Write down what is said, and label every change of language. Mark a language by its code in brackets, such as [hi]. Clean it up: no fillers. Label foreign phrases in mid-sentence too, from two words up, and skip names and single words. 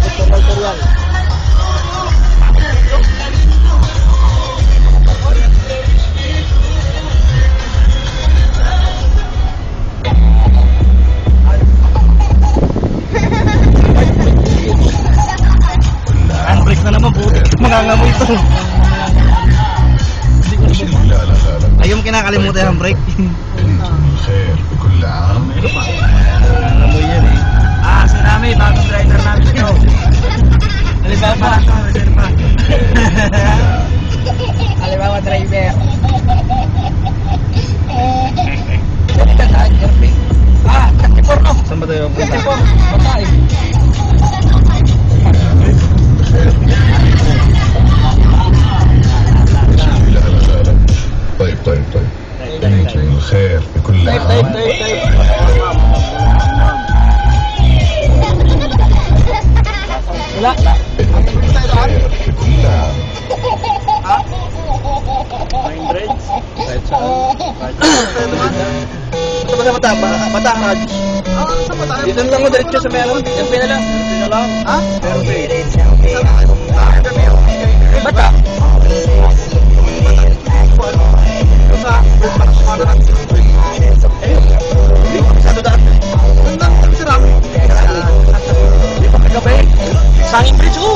[tl] Handbrake na naman, buti. Mangangamoy ito. Ayaw mo kinakalimutan yung handbrake. [ar] خير بكل عام. [tl] Nangangamoy yan eh. Si Rami, bagong driver namin ito. Halimbawa ito, reserva. Halimbawa driver. Ah, 34 no? Saan ba tayo? 34, babae. [ar] لا لا لا لا. طيب طيب طيب. أنتم الخير بكل عام. [tl] Wala. [ar] أنتم الخير بكل عام. [tl] Ito ba sa Batangas? Dito lang mo, diretso sa meron. Yung pina lang. Pina lang. Ha? Bata. Sanging bridge ko.